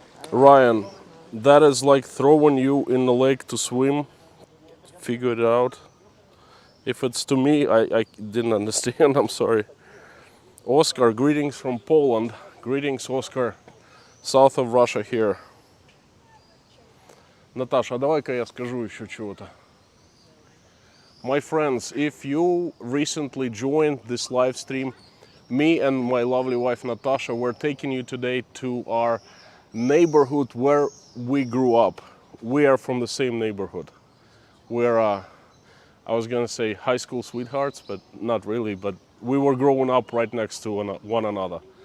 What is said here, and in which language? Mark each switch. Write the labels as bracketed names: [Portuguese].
[English] Ryan, that is like throwing you in the lake to swim. Figure it out. If it's to me, I didn't understand, I'm sorry. Oscar, greetings from Poland. Greetings, Oscar, south of Russia here. [Russian] Natasha, а давай-ка я скажу еще чего-то. [English] My friends, if you recently joined this live stream, me and my lovely wife Natasha, we're taking you today to our neighborhood where we grew up. We are from the same neighborhood. We're, I was gonna say high school sweethearts, but not really, but we were growing up right next to one another.